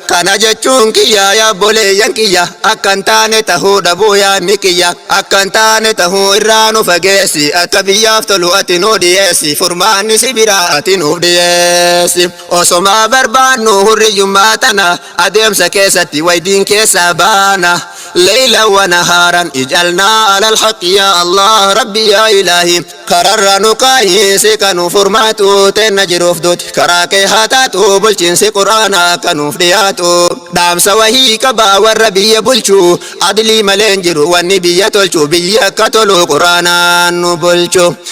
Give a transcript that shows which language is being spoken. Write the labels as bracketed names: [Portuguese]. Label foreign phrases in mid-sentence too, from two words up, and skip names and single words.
[Oromo] Kana jechuun kiyya yaa obboleeyyan kiyya akka hin taane tahuu dhabuu yaanni kiyya akka hin taane tahuu irraa nu fageessi akka biyyaaf tolu ati nu dhiyeessi furmaanni si biraa ati nuuf dhiyeessi. Osoma barbaannu hurriyyummaa tana adeemsa keessatti waydiin keessa baana. [Arabic] ليلا ونهارا اجعلنا على الحق يا الله ربي يا إلهي. [Oromo] Kararra nu kaahi si kanuu furmaatu teenna jiruuf duuti. Karaa kee haa taatu bulchiinsi quraana akka nuuf dhiyaatu. Dhaamsa wahii qaba warra biyya bulchu adlii malee hin jiru wanni biyya tolchu biyya akka tolu quraanaan nu bulchu.